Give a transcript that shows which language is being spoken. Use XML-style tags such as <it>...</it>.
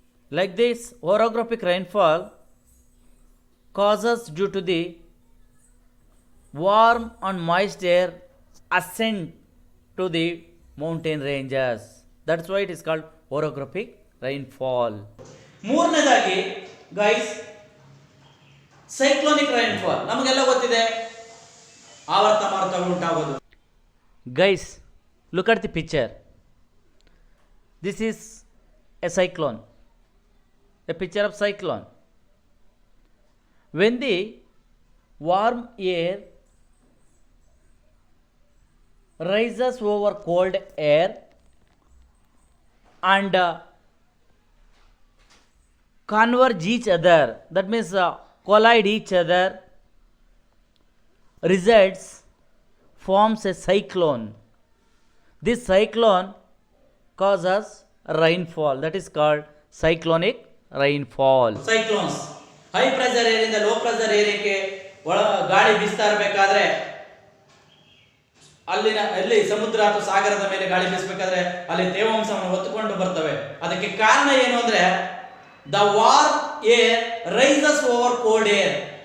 <en>Like this, orographic rainfall causes due to the warm and moist air ascent to the mountain ranges. That's why it is called orographic rainfall.</en> <kn>ಮೂರನೇದಾಗಿ guys, cyclonic rainfall. ನಮಗೆಲ್ಲ ಗೊತ್ತಿದೆ, ಆವರ್ತ ಮಾರುತಗಳು ಉಂಟಾಗೋದು.</kn> <en>Guys, look at the picture. This is a cyclone, a picture of cyclone. When the warm air rises over cold air and converge each other, that means collide each other, results forms a cyclone. This cyclone causes rainfall, that is called cyclonic rainfall.</en> <kn>Cyclones high pressure ಏರಿಯಿಂದ low pressure ಏರಿಯಾಕ್ಕೆ ಗಾಳಿ ಬೀಸ್ತಾ ಇರಬೇಕಾದ್ರೆ, ಅಲ್ಲಿ ಸಮುದ್ರ ಅಥವಾ ಸಾಗರದ ಮೇಲೆ ಗಾಳಿ ಬೀಸಬೇಕಾದ್ರೆ ಅಲ್ಲಿ ತೇವಾಂಶವನ್ನು ಹೊತ್ತುಕೊಂಡು ಬರ್ತವೆ. ಅದಕ್ಕೆ ಕಾರಣ ಏನು ಅಂದ್ರೆ,</kn> <en>The warm air rises over cold air.</en>